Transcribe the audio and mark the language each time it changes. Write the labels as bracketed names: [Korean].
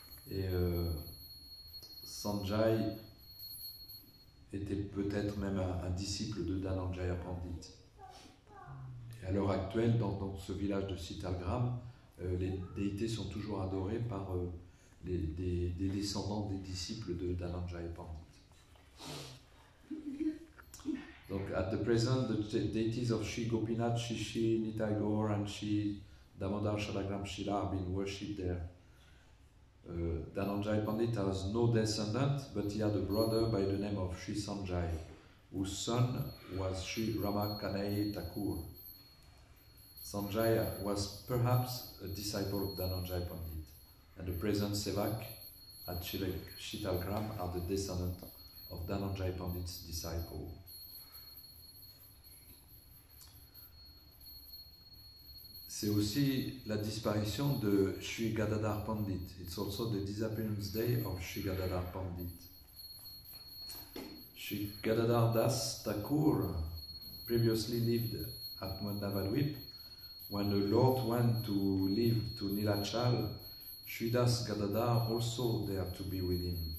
[French] Et Sanjay était peut-être même un disciple de Dhananjaya Pandit. Et à l'heure actuelle, dans ce village de Sitalgram, les déités sont toujours adorés par des descendants des disciples de Dhananjaya Pandit. Donc, [English] at the present, the deities of Shri Gopinath, Shishi, Nitai Gaur and Shri Damodar Shalagram Shila are being worshipped there. Dhananjaya Pandit has no descendant, but he had a brother by the name of Shri Sanjay, whose son was Shri Rama Kanai Thakur. Sanjay was perhaps a disciple of Dhananjaya Pandit, and the present Sevak at Shitalgram are the descendants of Dhananjaya Pandit's disciple. [French] C'est aussi la disparition de Shri Gadadhar Pandit. [English] It's also the disappearance day of Shri Gadadhar Pandit. Shri Gadadhar Das Thakur previously lived at Navadvip. When the Lord went to live to Nilachal, Shri Das Gadadhar also there to be with him.